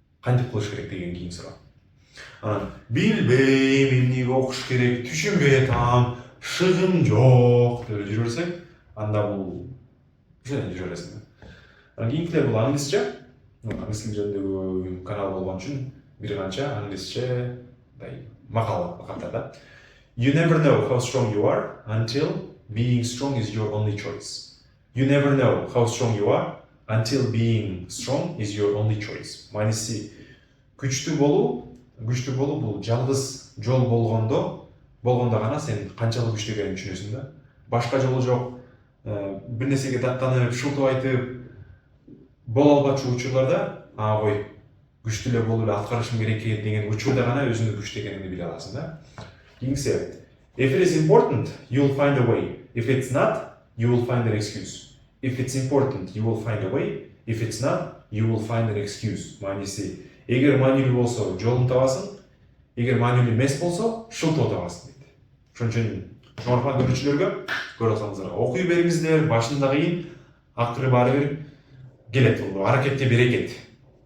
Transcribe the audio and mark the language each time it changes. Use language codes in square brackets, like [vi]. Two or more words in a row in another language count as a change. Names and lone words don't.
[ky] кантип кылыш керек деген кийин суроо. Анан билбейм, эмнеге окуш керек, түшүнбөй атам, шыгым жок деп жүрө берсең, анда бул ошондой жүрө бересиң да. Анан кийинкилер бул англисче, англис тили жөнүндөгү канал болгон үчүн бир канча англисче макалдар да. [en] You never know how strong you are until being strong is your only choice. You never know how strong you are until being strong is your only choice. [ky] Мааниси күчтүү болуу бул жалгыз жол болгондо гана сен канчалык күчтүү экенин түшүнөсүң да. Башка жолу жок. Бир нерсеге даттанып, шултуп айтып боло албачу учурларда, кой күчтүү эле болуп эле аткарышым керек экен деген учурда гана өзүңдүн күчтүү экениңди биле аласың да. Кийинкиси, [en] if it is important, you'll find a way. If it's not, you will find an excuse. If it's important, you will find a way. If it's not, you will find an excuse. [ky] Мааниси, эгер маанилүү болсо, жолун табасың. Эгер маанилүү эмес болсо, шылтоо табасың дейт. Ошон үчүн жогорку көрүүчүлөргө көрө алсаңыздар, окуй бериңиздер, башында кыйын, акыры баары бир келет, бул аракетте берекет.